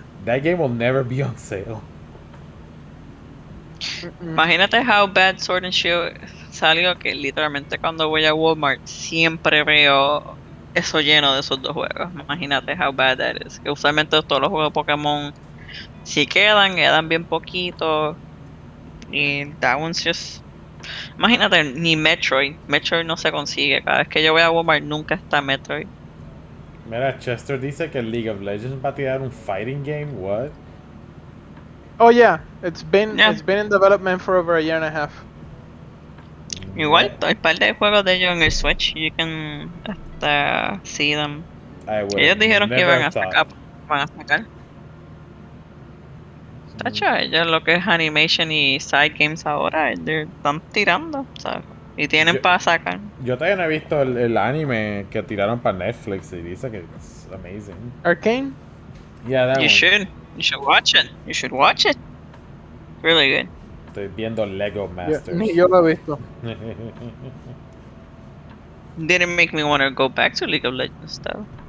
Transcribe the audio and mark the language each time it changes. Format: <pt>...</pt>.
<en>That game will never be on sale.</en> <es>Imagínate</es> <en>how bad</en> <es>Sword and Shield salió, que literalmente cuando voy a Walmart siempre veo eso lleno de esos dos juegos. Imagínate</es> <en>how bad that is.</en> <es>Que usualmente todos los juegos de Pokémon si quedan bien poquito. Y</es> <en>that one's just...</en> <es>Imagínate, ni Metroid no se consigue. Cada vez que yo voy a Walmart nunca está Metroid. Mira, Chester dice que League of Legends va a tirar un fighting game. What?</es> <en>Oh yeah, it's been in development for over a year and a half.</en> <es>Igual, hay un par de juegos de ellos en el Switch.</es> <en>You can see them.</en> <es>Ellos dijeron que iban a sacar. Tacho, ellos lo que es animation y side games ahora, están tirando, ¿sabes? Y tienen para sacar. Yo todavía no he visto el anime que tiraron para Netflix y dice que es amazing.</es> <en>Arcane? Yeah, that one. You should watch it. Really good.</en> <es>Estoy viendo Lego Masters. Ni yo lo he visto.</es> <en>Didn't make me want to go back to League of Legends though.</en>